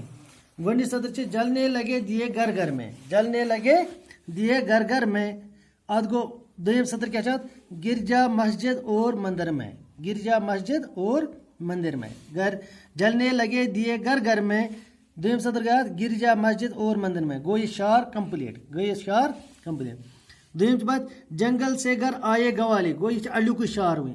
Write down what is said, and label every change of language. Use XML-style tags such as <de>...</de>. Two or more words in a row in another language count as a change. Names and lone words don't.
<ks>गोडनिक सतर</ks> <hi>जलने लगे दिए घर घर में, जलने लगे दिए घर घर में।</hi> <ks>अत गो दोम सतर क्या</ks> <hi>गिरजा मस्जिद और मंदिर में, गिरजा मस्जिद और मंदिर में। घर जलने लगे दिए घर घर में,</hi> <ks>दोम सतर क्या</ks> <hi>गिरजा मस्जिद और मंदिर में।</hi> <ks>गो ये शार कंप्लीट, गो ये शार कंप्लीट। दोम बात</ks> <hi>जंगल से घर आए गवाले,</hi> <ks>गो ये अल्लू शार हुई।</ks>